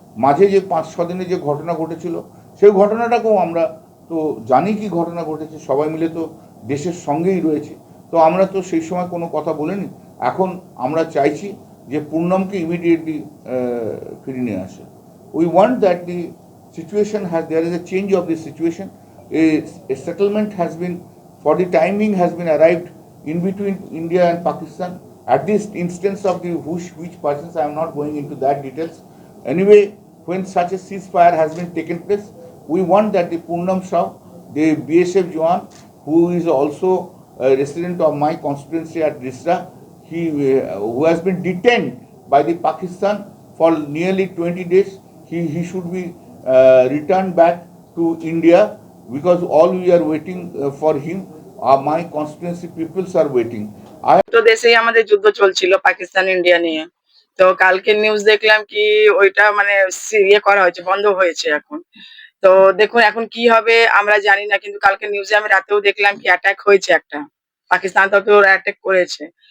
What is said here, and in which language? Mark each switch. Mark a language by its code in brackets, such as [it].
[bn] মাঝে যে 5-6 দিনে যে ঘটনা ঘটেছিল, সেই ঘটনাটাকেও আমরা তো জানি কি ঘটনা ঘটেছে, সবাই মিলে তো দেশের সঙ্গেই রয়েছে, তো আমরা তো সেই সময় কোনো কথা বলিনি। এখন আমরা চাইছি যে পূর্ণমকে ইমিডিয়েটলি ফিরিয়ে নিয়ে আসে। [en] We want that the situation there is a change of the situation. A settlement has been, for the timing, has been arrived in between India and Pakistan. At this instance of the which persons, I am not going into that details. Anyway, when such a ceasefire has been taken place, we want that the Purnam Shah, the BSF Jawan, who is also a resident of my constituency at Risra, who has been detained by the Pakistan for nearly 20 days, he should be returned back to India, because all we are waiting for him. My constituency peoples are waiting. [bn] তো দেশেই আমাদের যুদ্ধ চলছিল Pakistan India নিয়ে। তো কালকে news দেখলাম কি ওইটা মানে ইয়ে করা হয়েছে, বন্ধ হয়েছে এখন। তো দেখুন এখন কি হবে আমরা জানি না, কিন্তু কালকে নিউজে আমি রাতেও দেখলাম কি অ্যাটাক হয়েছে একটা, পাকিস্তান থেকে ওরা অ্যাটাক করেছে।